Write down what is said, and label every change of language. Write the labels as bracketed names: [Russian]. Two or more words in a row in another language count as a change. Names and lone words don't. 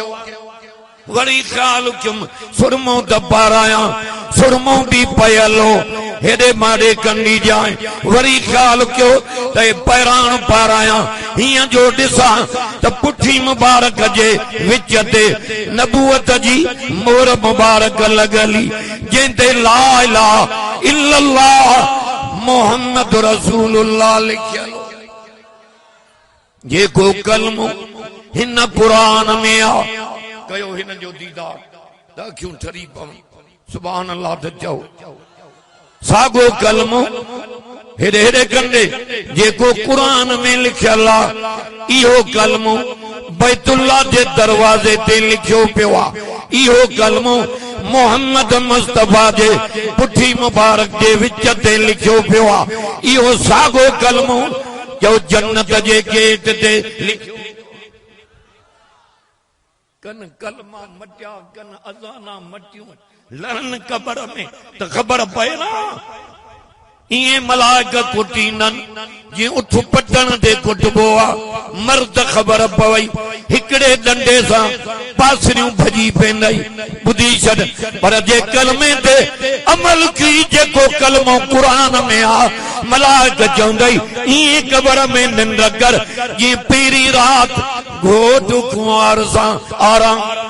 [Sindhi] वरी ख्याल कयुम सुरमो त पाराया, सुरमो भी पयलो हेॾे माॾे कंदी जाए। वरी ख्याल कयो त पैराण पाराया, हीअं जो ॾिसां त पुठी मुबारक जे विच ते नबूअत जी मोर मुबारक लॻली, जंहिंते [Arabic] لا إله إلا الله محمد رسول الله [Sindhi] लिखियल। जेको कलमो हिन कुरान में आ, कयो हिन जो दीदार त अखियूं ठरी पवनि। [Arabic] سبحان الله [Sindhi] त चओ सागो कलमो हेॾे हेॾे कंदे जेको कुरान में लिखियल आ, इहो कलमो बैतुल्लाह जे दरवाजे ते लिखियो पियो आ। इहो कलमो मोहम्मद मुस्तफा जे पुठी मुबारक जे विच ते लिखियो पियो आ। इहो सागो कलमो जो जन्नत जे गेट ते लिखियो। कन कलमा मटिया, कन अज़ाना मटियूं, लड़न कबर में त ख़बर पए न। इएं मलाइक कुटीननि जीअं उठ पटण ते कुटबो आहे, मर्द ख़बर पवई हिकिड़े डंडे सां पासरियूं भॼी पेंदई। ॿुधी छॾ, पर जे कलमे ते अमल की जेको कलमो क़ुरान में आ, मलाइक चवंदई ईअं कबर में निंड कर जीअं पहिरीं राति घोट कुंवार सां आराम।